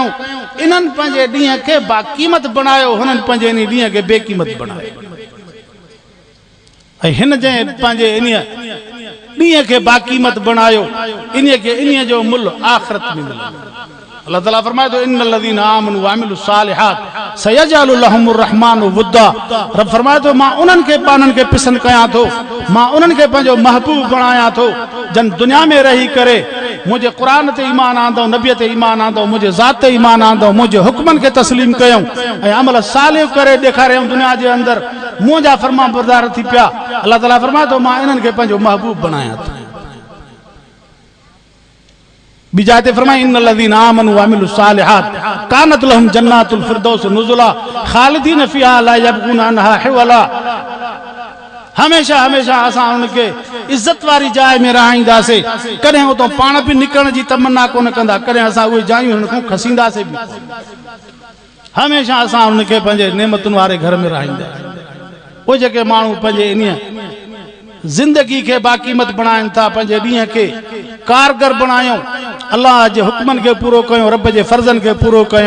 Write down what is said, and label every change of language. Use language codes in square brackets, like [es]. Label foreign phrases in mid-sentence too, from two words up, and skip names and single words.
[sd] इन्हनि पंहिंजे ॾींहं खे बाक़ीमत बणायो, हुननि पंहिंजे इन ॾींहं खे बेक़ीमत बणायो। ऐं हिन जंहिं पंहिंजे इन ॾींहं खे बाक़ीमत बणायो, इन जो मुल्ह आख़िरत में मिलंदो। अल्लाह ताला फरमाए तो [ar] إن الذين آمنوا وعملوا الصالحات سيجعل لهم الرحمن ودا. [sd] रब फरमाए तो मां उन्हनि खे पाननि खे पसंदि कयां थो, मां उन्हनि खे पंहिंजो महबूब बणायां थो जन दुनिया में रही करे मुझे कुरान ते ईमान आंदो, नबी ते ईमान आंदो, मुझे ज़ात ते ईमान आंदो, मुझे हुक्मनि खे तस्लीम कयूं ऐं अमल सालिह करे ॾेखारियूं दुनिया जे अंदरि मुंहिंजा फर्मा बरदार थी पिया। अल्लाह ताला फरमाए तो मां इन्हनि खे पंहिंजो महबूब बणायां थो। ॿी जाइ ते फरमाए [ar] إن الذين آمنوا وعملوا الصالحات كانت لهم جنات الفردوس نزلا خالدين فيها لا يبغون عنها حولا. [sd] हमेशा हमेशा असां उनखे इज्जत वारी जाइ में रहाईंदासीं, कॾहिं उतो पाण बि निकिरण जी तमन्ना कोन कंदा, कॾहिं असां उहे जायूं हुन खां खसींदासीं बि। हमेशा असां उनखे पंहिंजे नेमतुनि वारे घर में रहाईंदासीं। उहे जेके माण्हू पंहिंजे इन ज़िंदगी के बाक़ीमत बणाइनि था, पंहिंजे ॾींहं खे कारगर बणायूं, अल्लाह जे हुक्मनि खे पूरो कयूं, रब जे फर्ज़नि खे पूरो कयूं।